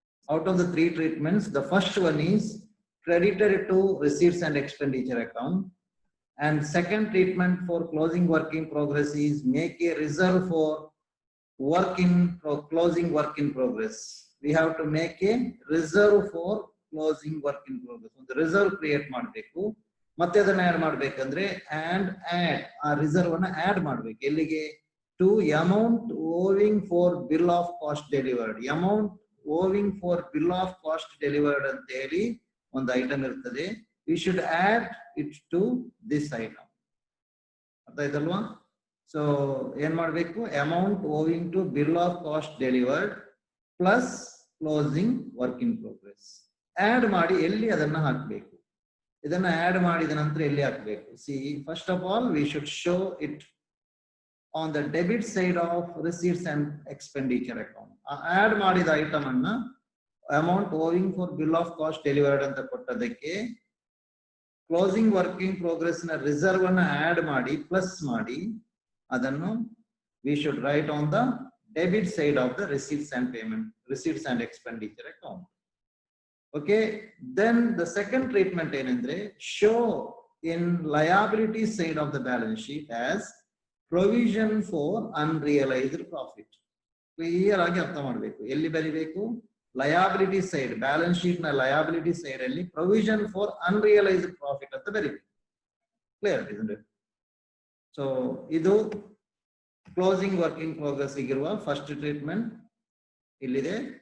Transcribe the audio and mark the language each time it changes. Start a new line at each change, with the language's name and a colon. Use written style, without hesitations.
English: Out of the three treatments, the first one is credited to receipts and expenditure account. And second treatment for closing work in progress is make a reserve for closing work in progress. We have to make a reserve for closing work in progress. So the reserve create
Kannada: ಮಾಡಬೇಕು. ಮತ್ತೆ ಅದನ್ನ add ಮಾಡಬೇಕಂದ್ರೆ
English: and add
Kannada: ಆ reserve ಅನ್ನು add ಮಾಡಬೇಕು. ಎಲ್ಲಿಗೆ?
English: To amount owing for bill of cost delivered. Amount owing for bill of cost delivered
Kannada: ಅಂತ ಹೇಳಿ ಒಂದು ಐಟಮ್ ಇರ್ತದೆ.
English: We should add it to this item.
Kannada: ಅರ್ಥ ಆಯ್ತಲ್ವಾ?
English: So
Kannada: ಏನ್ ಮಾಡಬೇಕು?
English: Amount owing to bill of cost delivered plus closing work in progress.
Kannada: Add ಮಾಡಿ ಎಲ್ಲಿ ಅದನ್ನ ಹಾಕಬೇಕು. ಇದನ್ನ ಆಡ್ ಮಾಡಿದ ನಂತರ ಎಲ್ಲಿ ಹಾಕಬೇಕು?
English: See, first of all, we should show it on the debit side of receipts and expenditure account. Add ಮಾಡಿದ item ಅನ್ನ amount owing for bill of cost delivered
Kannada: ಅಂತ ಕೊಟ್ಟದಕ್ಕೆ ಕ್ಲೋಸಿಂಗ್ ವರ್ಕಿಂಗ್ ಪ್ರೋಗ್ರೆಸ್ ನ ರಿಸರ್ವ್ ಅನ್ನ add ಮಾಡಿ plus ಮಾಡಿ ಅದನ್ನು
English: we should write on the debit side of the receipts and expenditure account. Okay, then the second treatment
Kannada: ಏನಂದ್ರೆ
English: show in liability side of the balance sheet as provision for unrealized profit.
Kannada: Clear ಆಗಿ ಅರ್ಥ ಮಾಡಬೇಕು. ಎಲ್ಲಿ ಬರಿಬೇಕು? Liability side, balance sheet ನ liability side ಅಲ್ಲಿ provision for unrealised profit ಅಂತ ಬರೀಬೇಕು. ಕ್ಲಿಯರ್ ಇದೆ? ಸೊ ಇದು ಕ್ಲೋಸಿಂಗ್ ವರ್ಕಿಂಗ್ ಪ್ರೋಗ್ರೆಸ್ ಇರುವ ಫಸ್ಟ್ ಟ್ರೀಟ್ಮೆಂಟ್ ಇಲ್ಲಿದೆ.